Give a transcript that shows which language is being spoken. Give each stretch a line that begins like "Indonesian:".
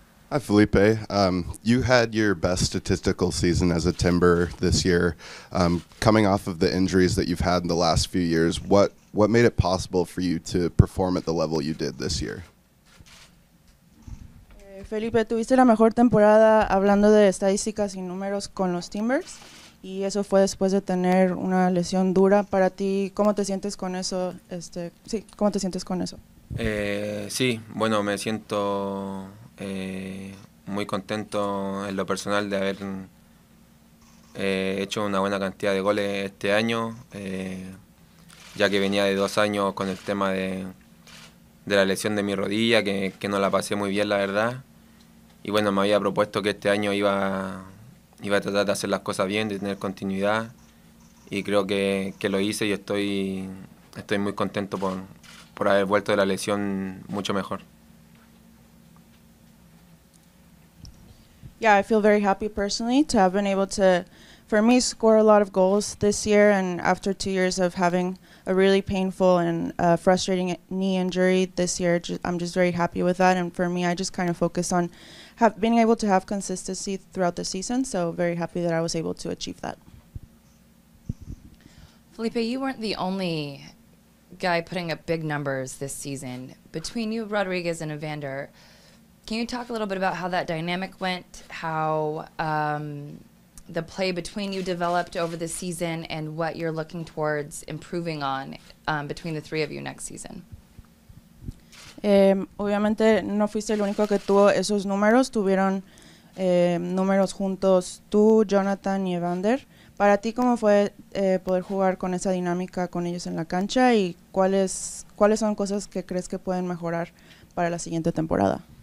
English: Hi, Felipe. You had your best statistical season as a Timber this year. Coming off of the injuries that you've had in the last few years, what made it possible for you to perform at the level you did this year?
Spanish: Felipe, tuviste la mejor temporada hablando de estadísticas y números con los Timbers, y eso fue después de tener una lesión dura. Para ti, ¿cómo te sientes con eso? ¿Cómo te sientes con eso? Sí, bueno, me siento muy contento en lo personal de haber hecho una buena cantidad de goles este año, ya que venía de 2 años con el tema de la lesión de mi rodilla, que no la pasé muy bien, la verdad. Y bueno, me había propuesto que este año iba a tratar de hacer las cosas bien, de tener continuidad, y creo que lo hice, y estoy muy contento por haber vuelto de la lesión mucho mejor.
English: Yeah, I feel very happy personally to have been able to, for me, score a lot of goals this year, and after 2 years of having a really painful and frustrating knee injury this year, I'm just very happy with that. And for me, I just kind of focus on being able to have consistency throughout the season, so very happy that I was able to achieve that. Felipe, you weren't the only guy putting up big numbers this season. Between you, Rodriguez, and Evander, can you talk a little bit about how that dynamic went, how the play between you developed over the season, and what you're looking towards improving on between the three of you next season?
Spanish: Obviamente no fuiste el único que tuvo esos números, tuvieron números juntos tú, Jonathan y Evander. Para ti, ¿cómo fue poder jugar con esa dinámica con ellos en la cancha, y cuáles son cosas que crees que pueden mejorar para la siguiente temporada?